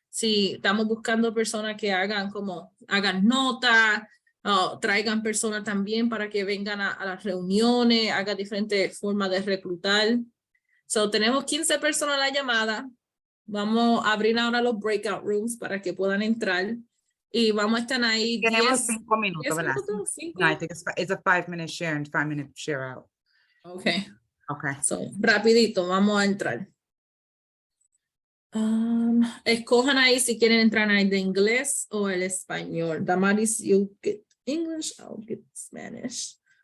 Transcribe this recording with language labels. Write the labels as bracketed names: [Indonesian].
[Spanish] si estamos buscando personas que hagan notas, traigan personas también para que vengan a las reuniones, hagan diferentes formas de reclutar. So, tenemos 15 personas en la llamada. Vamos a abrir ahora los breakout rooms para que puedan entrar. Y vamos a estar ahí Tenemos 10 5 minutos, ¿verdad? minutos, 5. [English] No, I think it's a 5-minute share and 5-minute share out. Okay. Okay. [Spanish] So, rapidito, vamos a entrar. Escojan ahí si quieren entrar ahí de inglés o el español. [English] Damaris, you get English, I'll get Spanish.